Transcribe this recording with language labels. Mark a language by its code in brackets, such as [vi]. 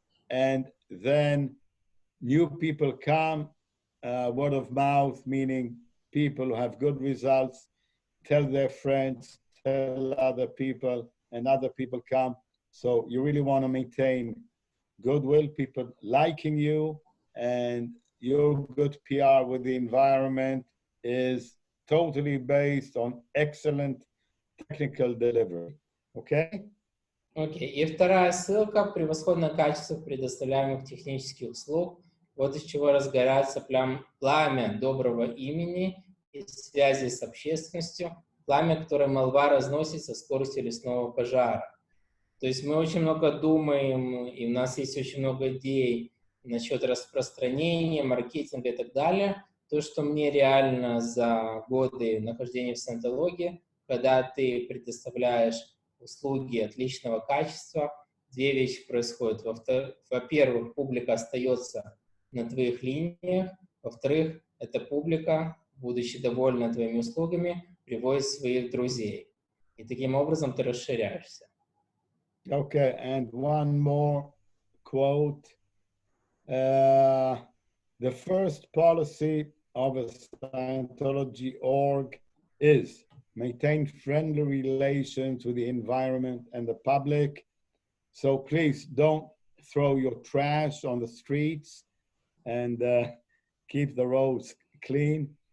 [en] And then new people come, word of mouth, meaning people who have good results, tell their friends, tell other people, and other people come. So you really want to maintain goodwill, people liking you, and your good PR with the environment is totally based on excellent technical delivery. Okay? [ru] Окей. И вторая ссылка – превосходное качество предоставляемых технических услуг. Вот из чего разгорается пламя доброго имени и связи с общественностью, пламя, которое молва разносит со скоростью лесного пожара. То есть мы очень много думаем, и у нас есть очень много идей насчет распространения, маркетинга и так далее. То, что мне реально за годы нахождения в саентологии, когда ты предоставляешь услуги отличного качества, две вещи происходят. Во-первых, публика остается на твоих линиях. Во-вторых, эта публика, будучи довольна твоими услугами, приводит своих друзей. И таким образом ты расширяешься. [en] Okay, and one more quote. The first policy of a Scientology org is maintain friendly relations with the environment and the public. So please don't throw your trash on the streets and keep the roads clean.